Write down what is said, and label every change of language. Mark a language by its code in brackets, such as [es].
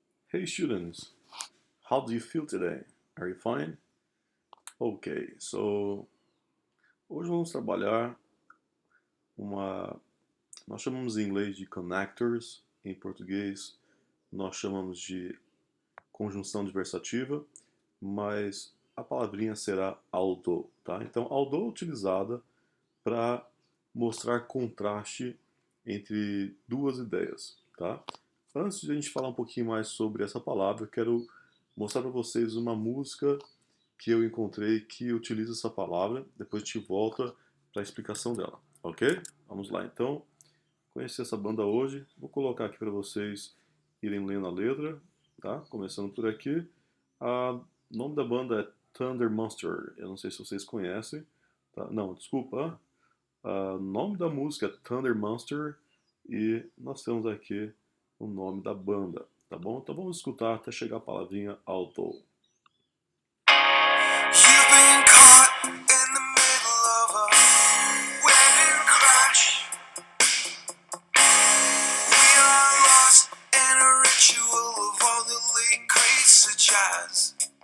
[en] Hey students, how do you feel today? Are you fine? Okay, so [pt] hoje vamos trabalhar uma. Nós chamamos em inglês de connectors, em português nós chamamos de conjunção adversativa, mas a palavrinha será although, tá? Então, although é utilizada para mostrar contraste entre duas ideias, tá? Antes de a gente falar um pouquinho mais sobre essa palavra, eu quero mostrar para vocês uma música que eu encontrei que utiliza essa palavra. Depois a gente volta para a explicação dela, ok? Vamos lá, então. Conheci essa banda hoje. Vou colocar aqui para vocês irem lendo a letra, tá? Começando por aqui. O nome da banda é Thunder Monster. Eu não sei se vocês conhecem. Tá? Não, desculpa. O nome da música é Thunder Monster e nós temos aqui o nome da banda, tá bom? Então vamos escutar até chegar a palavrinha although. [en] You've been caught in the middle of a wedding crash. We are lost in a ritual of orderly grace of jazz.